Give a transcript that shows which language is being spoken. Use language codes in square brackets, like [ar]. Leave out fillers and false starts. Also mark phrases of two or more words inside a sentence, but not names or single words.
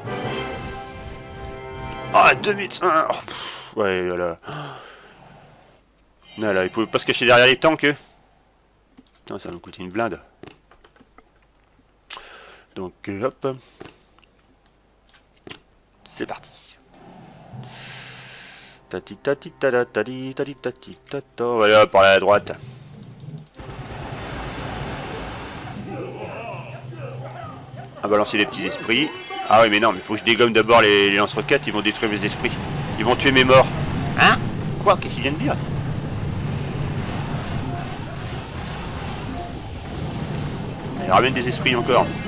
[fr] Ah, 2 médecins. Oh, pff, ouais, voilà. Voilà, il pouvait pas se cacher derrière les tanks. Putain, ça va nous coûter une blinde. Donc, hop. C'est parti. Tati tati tada tati tati tati tata. Voilà, par la droite. On va balancer les petits esprits. Ah oui, mais non, mais faut que je dégomme d'abord les lance-roquettes. Ils vont détruire mes esprits. Ils vont tuer mes morts. Hein? Quoi? Qu'est-ce qu'il vient de dire? Il ramène des esprits encore.